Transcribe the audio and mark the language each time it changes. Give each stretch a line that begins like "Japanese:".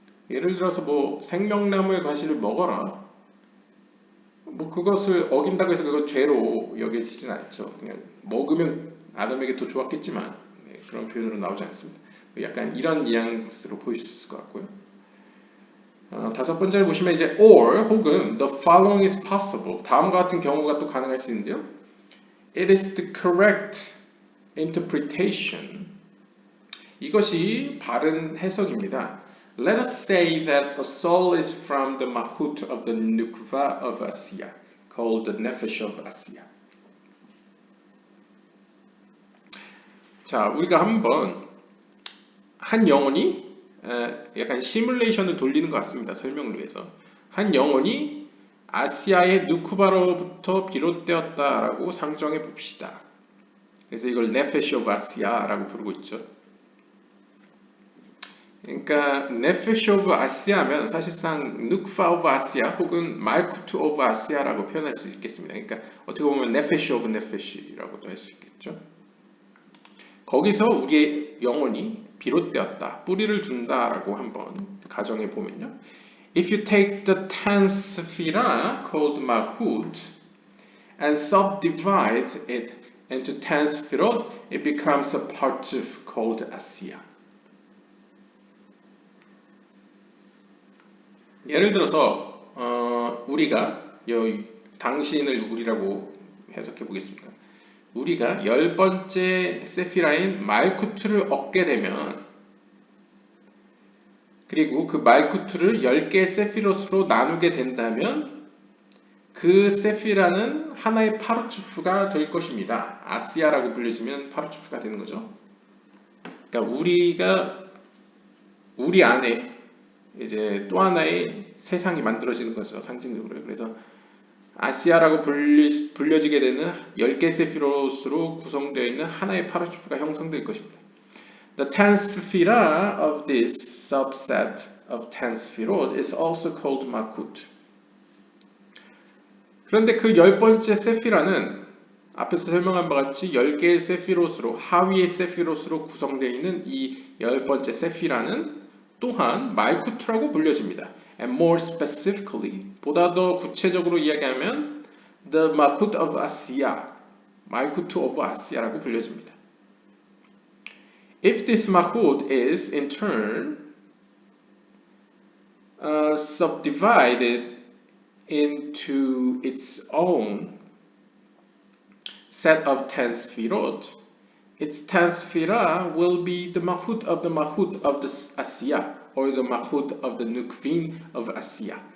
Korean: 예를 들어서 생명나무의 과실을 먹어라. 그것을 어긴다고 해서 그건 죄로 여겨지진 않죠. 그냥 먹으면 아담에게 더 좋았겠지만 그런 표현으로 나오지 않습니다. 약간 이런 뉘앙스로 보일 수 있을 것 같고요. 다섯 번째를 보시면 이제 or 혹은
English: the following is possible.
Korean: 다음과 같은 경우가 또 가능할 수 있는데요.
English: It is the correct interpretation.
Korean: 이것이 바른 해석입니다.
English: Let us say that a soul is from the mahut of the nukva of Asiya, called the nefesh of Asiya.
Korean: 자, 우리가 한번 한 영혼이 약간 시뮬레이션을 돌리는 것 같습니다. 설명을 위해서. 한 영혼이 아시아의 누쿠바로부터 비롯되었다라고 상정해 봅시다. 그래서 이걸 네페시 오브 아시아라고 부르고 있죠. 그러니까 네페시 오브 아시아면 사실상 누크파 오브 아시아 혹은 말쿠트 오브 아시아라고 표현할 수 있겠습니다. 그러니까 어떻게 보면 네페시 오브 네페시라고도 할 수 있겠죠. 거기서 우리의 영혼이 비롯되었다, 뿌리를 둔다라고 한번 가정해 보면요.
English: If you take the 10th sephira called Malchut and subdivide it into 10 sephirot, it becomes a partsuf called Asiya.
Korean: 예를 들어서 우리가 당신을 우리라고 해석해 보겠습니다. 우리가 10번째 세피라인 말쿠트를 얻게 되면 그리고 그 말쿠트를 10개의 세피롯으로 나누게 된다면 그 세피라는 하나의 파르츠프가 될 것입니다. 아시아라고 불려지면 파르츠프가 되는 거죠. 그러니까 우리 안에 이제 또 하나의 세상이 만들어지는 거죠. 상징적으로. 그래서 아시아라고 불려지게 되는 10개 세피롯으로 구성되어 있는 하나의 파르츠프가 형성될 것입니다.
English: The 10th sephira of this subset of 10 sephirot is also called Malchut.
Korean: 그런데 그 10번째 세피라는 앞에서 설명한 바와 같이 10개의 세피롯으로 하위의 세피롯으로 구성되어 있는 이 10번째 세피라는 또한 말쿠트라고 불려집니다.
English: And more specifically,
Korean: 보다 더 구체적으로 이야기하면
English: the Malchut of Asiya, 말쿠트 of Asia라고 불려집니다. If this Malchut is in turn subdivided into its own set of 10 sefirot, its 10 sefirah will be the Malchut of the Asiya, or the Malchut of the Nukvin of Asiya.